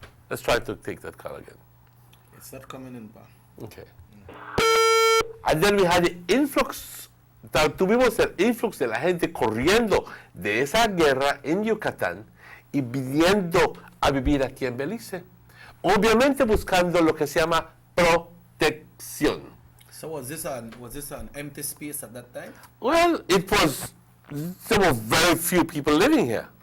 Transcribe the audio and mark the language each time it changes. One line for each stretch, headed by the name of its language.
English: Let's try to take that call again. It's not coming in, pa. Okay. And then we had the influx.
Spanish: Tuvimos el influx de la gente corriendo de esa guerra en Yucatán y viniendo a vivir aquí en Belice. Obviamente buscando lo que se llama protección.
English: So was this an empty space at that time? Well, there were very few people living here.